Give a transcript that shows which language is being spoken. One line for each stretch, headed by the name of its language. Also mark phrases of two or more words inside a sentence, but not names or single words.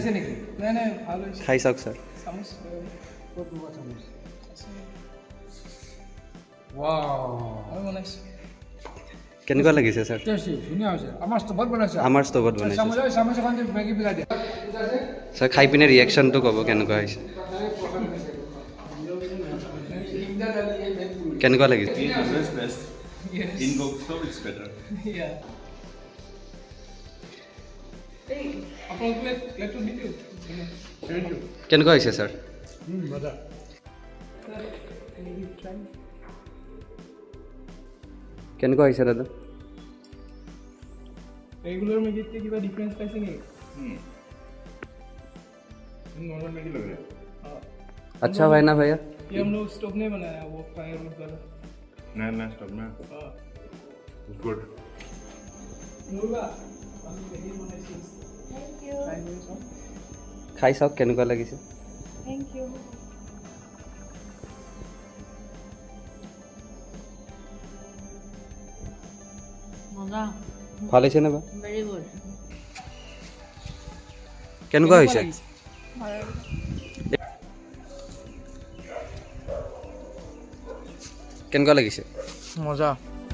Assamese: খাই চাওক ছাৰ। কেনেকুৱা লাগিছে ছাৰ? আমাৰ ষ্ট'ভত বনাইছে। ছাৰ খাই পিনে ৰিয়েকশ্যনটো ক'ব কেনেকুৱা হৈছে। কেনেকুৱা লাগিছে?
English: In cook stove it's better. Yeah. Hey, let to meet you. Thank you.
Assamese: কেনেকুৱা হৈছে ছাৰ?
English: Mother.
Assamese: কেনেকুৱা হৈছে দাদা?
Hindi: रेगुलर में कितने की बार डिफरेंस कैसे नहीं? नॉर्मल मैगी लग रहा है। अच्छा है ना भैया? ये हम लोग स्टोव नहीं बनाया वो फायरवुड वाला। नया स्टोव में गुड। मुर्गा
Assamese: খাই চাওক কেনেকুৱা লাগিছে।
English: Thank you.
Assamese: মজা। ভাল হৈছে নে বা?
English: Very good.
Assamese: কেনেকুৱা হৈছে? কেনেকুৱা লাগিছে?
Hindi: मजा